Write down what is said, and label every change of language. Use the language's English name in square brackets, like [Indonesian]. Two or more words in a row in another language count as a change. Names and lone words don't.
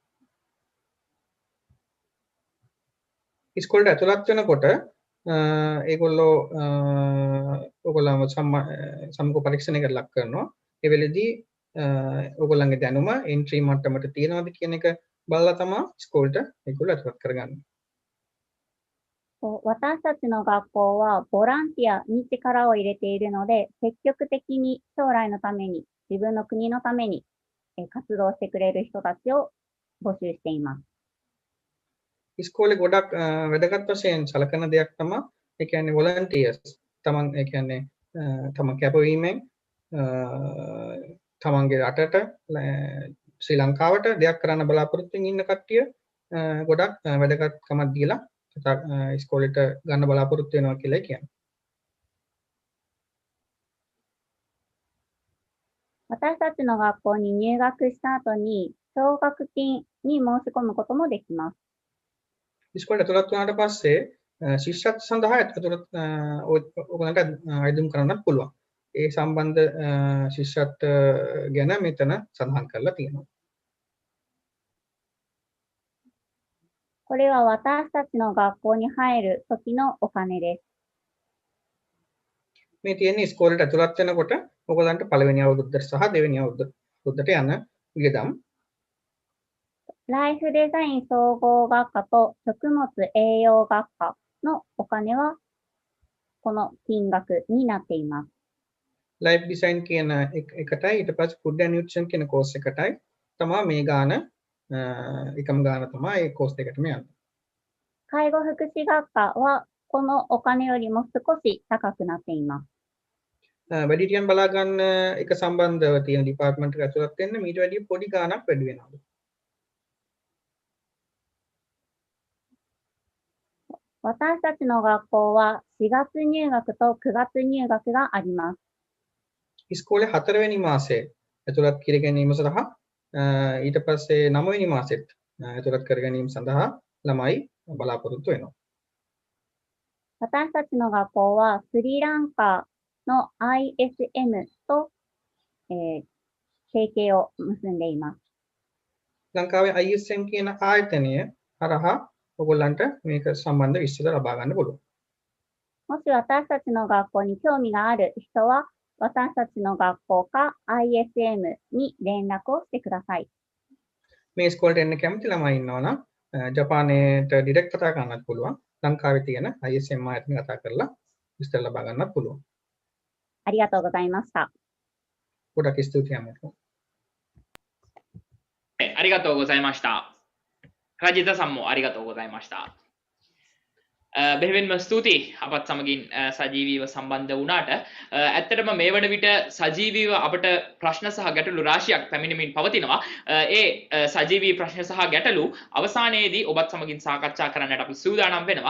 [Sinhala] ඉස්කෝලේට ඇතුළත් වෙනකොට ඒගොල්ලෝ ඔයගොල්ලන්ව සම්මුඛ පරීක්ෂණයකට ලක් කරනවා. ඒ වෙලෙදී ඔයගොල්ලන්ගේ දැනුම N3 මට්ටමට තියෙනවද කියන එක බලලා තමයි ඉස්කෝලේට ඒගොල්ලෝ ඇතුළත් කරගන්නේ. [Japanese] 私たちの学校はボランティアに力を入れているので、積極的に将来のために、自分の国のために活動してくれる人たちを募集しています。 [Sinhala] ඉස්කෝලේ ගොඩක් වැදගත් වශයෙන් සලකන දෙයක් තමයි ඒ කියන්නේ volunteers තමන් ඒ කියන්නේ තමන් කැපවීමෙන් තමන්ගේ රටට ශ්‍රී ලංකාවට දෙයක් කරන්න බලාපොරොත්තුෙන් ඉන්න කට්ටිය ගොඩක් වැදගත්කමක් දීලා ඉස්කෝලේට ගන්න බලාපොරොත්තු වෙනවා කියලා කියන්නේ. [Japanese] 私たちの学校に入学した後に奨学金に申し込むこともできます。 [Sinhala] ඉස්කෝලේට ඇතුළත් වුණාට පස්සේ ශිෂ්‍යත්ව සඳහා ඇතුළත් ඔයගලන්ට අයදුම් කරන්නත් පුළුවන්. ඒ සම්බන්ධ ශිෂ්‍යත්ව ගැන මෙතන සඳහන් කරලා තියෙනවා. [Japanese] これは私たちの学校に入る時のお金です。 [Sinhala] මේ තියෙන්නේ ඉස්කෝලේට ඇතුළත් වෙනකොට ඔයගලන්ට පළවෙනි අවුරුද්දට සහ දෙවෙනි අවුරුද්දට යන වියදම්. [Japanese] ライフデザイン総合学科と食物栄養学科のお金はこの金額になっています。 [Sinhala] ලයිෆ් ඩිසයින් කියන එකටයි ඊට පස්සේ ෆුඩ් ඇන්ඩ් නියුට්‍රිෂන් කියන කෝස් එකටයි තමයි මේ ගාන එකම ගාන තමයි ඒ කෝස් එකටම යන්නේ. [Japanese] 介護福祉学科はこのお金よりも少し高くなっています。 [Sinhala] වැඩිහිටියන් බලා ගන්න එක සම්බන්ධව තියෙන ඩිපාර්ට්මන්ට් එක ඇතුළත් වෙන්න මීට වැඩිය පොඩි ගාණක් වැඩි වෙනවා. [Japanese] 私たちの学校は4月入学と9月入学があります。 [Sinhala] ඉස්කෝලේ 4 වෙනි මාසයේ ඇතුළත් කර ගැනීම සඳහා ඊට පස්සේ 9 වෙනි මාසෙත් ඇතුළත් කර ගැනීම සඳහා ළමයි බලාපොරොත්තු වෙනවා. [Japanese] 私たちの学校はスリランカの ISM と、提携を結んでいます。 [Sinhala] ලංකාවේ ISM කියන ආයතනය හරහා ඔයගොල්ලන්ට මේක සම්බන්ධ විස්තර ලබා ගන්න පුළුවන්. [Japanese] もし私たちの学校に興味がある人は、私たちの学校か ISM に連絡をしてください。 [Sinhala] මේ ඉස්කෝලේට එන්න කැමති ළමයි ඉන්නවා නම් ජපානයේට ඩිරෙක්ට් කතා කරන්නත් පුළුවන්. ලංකාවේ තියෙන ISM ආයතනය කතා කරලා විස්තර ලබා ගන්නත් පුළුවන්. [Japanese] ありがとうございました。 [Sinhala] ගොඩක් ස්තුතියි අමතක. [Japanese] ありがとうございました。ラジタさんもありがとうございました。 [Sinhala] බෙහෙවින්ම ස්තුතියි අපත් සමගින් සජීවීව සම්බන්ධ වුණාට ඇත්තටම මේ වන විට සජීවීව අපට ප්‍රශ්න සහ ගැටලු රාශියක් පැමිණෙමින් පවතිනවා. ඒ සජීවී ප්‍රශ්න සහ ගැටලු අවසානයේදී ඔබත් සමගින් සාකච්ඡා කරන්නට අපි සූදානම් වෙනවා.